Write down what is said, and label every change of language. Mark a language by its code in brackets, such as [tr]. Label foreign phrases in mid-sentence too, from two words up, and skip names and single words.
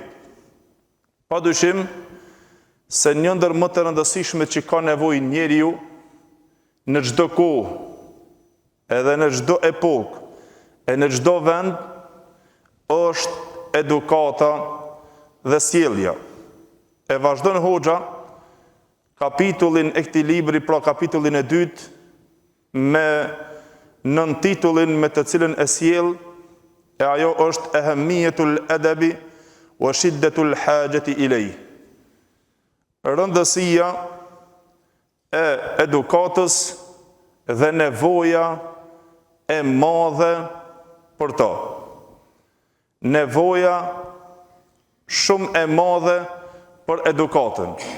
[sq] Padyshim se një ndër më të rëndësishmet që ka nevojë njeriu në çdo kohë, edhe në çdo epokë, e në çdo vend, është edukata dhe sjellja. E vazhdon hoxha kapitullin e këtij libri, pra kapitullin e dytë, me nën titullin me të cilën e sjell, e ajo është [ar] أهمية الأدب وشدة الحاجة إليه. [sq] Rëndësia e edukatës dhe nevoja e madhe për to. Nevoja shumë e madhe për edukatën.